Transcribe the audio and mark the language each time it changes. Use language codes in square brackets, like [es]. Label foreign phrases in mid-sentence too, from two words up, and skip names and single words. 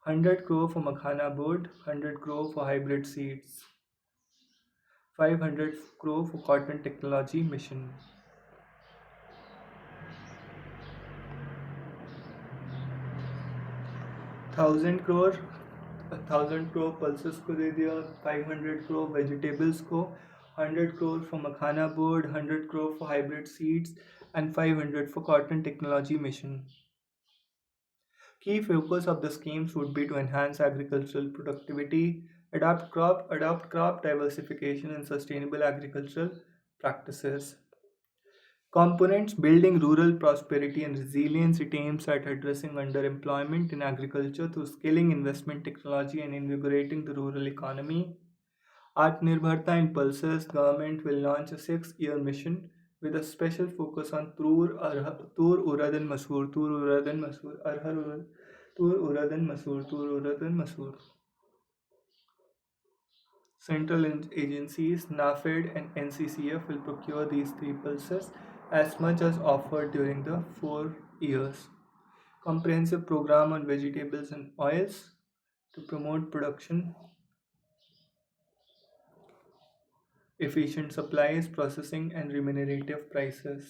[en] 100 crore for Makhana board, 100 crore for hybrid seeds, 500 crore for cotton technology mission, 1000 crore 1000 crore pulses [hi] को दे दिया, [en] 500 crore vegetables को, 100 crore for Makhana board, 100 crore for hybrid seeds, and 500 for cotton technology mission. Key focus of the schemes would be to enhance agricultural productivity, adopt crop diversification and sustainable agricultural practices. Components building rural prosperity and resilience. It aims at addressing underemployment in agriculture through scaling investment technology and invigorating the rural economy. Atmanirbharta Impulses. Government will launch a 6-year mission with a special focus on Tur Urad and Masoor, Tur Urad and Masoor, Arhar Urad, Tur Urad and Masoor, Tur Urad and Masoor. Central agencies, NAFED and NCCF will procure these three pulses as much as offered during the 4 years. Comprehensive program on vegetables and oils to promote production, efficient supplies, processing, and remunerative prices.